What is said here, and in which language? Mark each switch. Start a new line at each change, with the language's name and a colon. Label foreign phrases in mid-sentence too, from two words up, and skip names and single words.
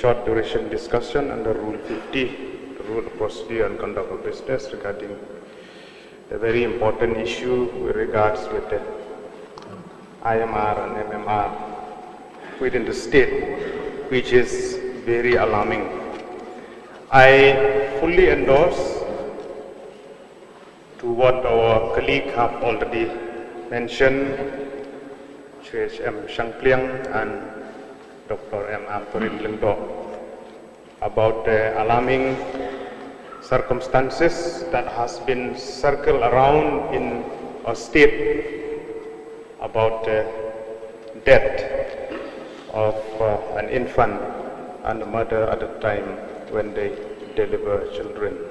English: short duration discussion under Rule 50, the Rule of Procedure and Conduct of Business regarding a very important issue with regards with the IMR and MMR within the state, which is very alarming. I fully endorse to what our colleague have already mentioned, Sri M. Shangpliang and Dr. M. Ampurin Lengdo, about the alarming circumstances that has been circled around in our state about the death of an infant and a mother at the time when they deliver children.